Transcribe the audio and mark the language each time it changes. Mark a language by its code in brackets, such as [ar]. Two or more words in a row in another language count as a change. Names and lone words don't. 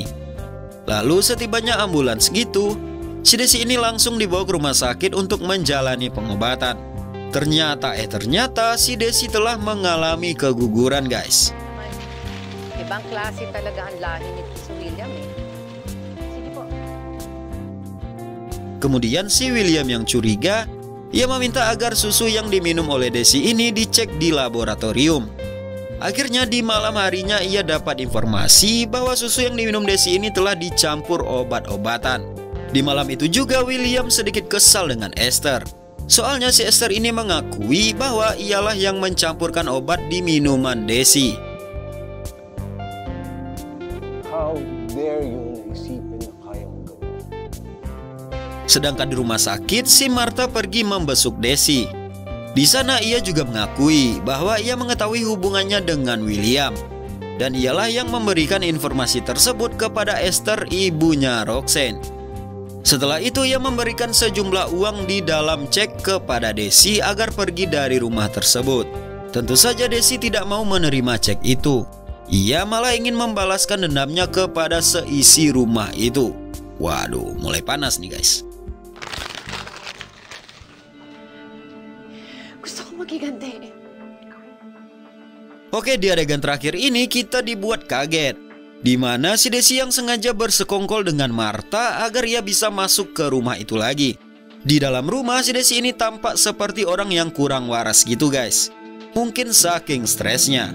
[id] Lalu setibanya ambulans gitu, si Desi ini langsung dibawa ke rumah sakit untuk menjalani pengobatan. Ternyata si Desi telah mengalami keguguran, guys. [tl] Ibang klase talaga ang lahi ni si William eh. Sige po. [id] Kemudian si William yang curiga, ia meminta agar susu yang diminum oleh Desi ini dicek di laboratorium. Akhirnya di malam harinya ia dapat informasi bahwa susu yang diminum Desi ini telah dicampur obat-obatan. Di malam itu juga William sedikit kesal dengan Esther. Soalnya si Esther ini mengakui bahwa ialah yang mencampurkan obat di minuman Desi. [en] How dare you [tl] naisipin na kaya mong gawin? [id] Sedangkan di rumah sakit, si Martha pergi membesuk Desi. Di sana ia juga mengakui bahwa ia mengetahui hubungannya dengan William. Dan ialah yang memberikan informasi tersebut kepada Esther, ibunya Roxanne. Setelah itu ia memberikan sejumlah uang di dalam cek kepada Desi agar pergi dari rumah tersebut. Tentu saja Desi tidak mau menerima cek itu. Ia malah ingin membalaskan dendamnya kepada seisi rumah itu. Waduh, mulai panas nih, guys. [tl] Gusto ko magiganti. [id] Oke, di adegan terakhir ini kita dibuat kaget, di mana si Desi yang sengaja bersekongkol dengan Martha agar ia bisa masuk ke rumah itu lagi. Di dalam rumah si Desi ini tampak seperti orang yang kurang waras gitu, guys. Mungkin saking stresnya.